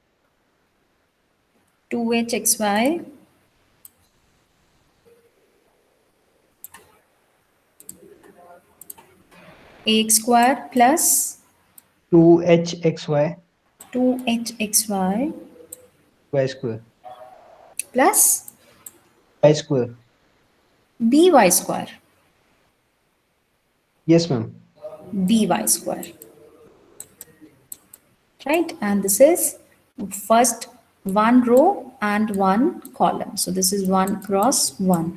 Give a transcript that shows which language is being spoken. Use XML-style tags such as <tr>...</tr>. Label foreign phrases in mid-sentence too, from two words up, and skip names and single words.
<en>2hxy ax square plus 2hxy 2hxy y square plus y square. by square. Yes, ma'am. By square, right? And this is first one row and one column. So this is 1 cross 1.</en>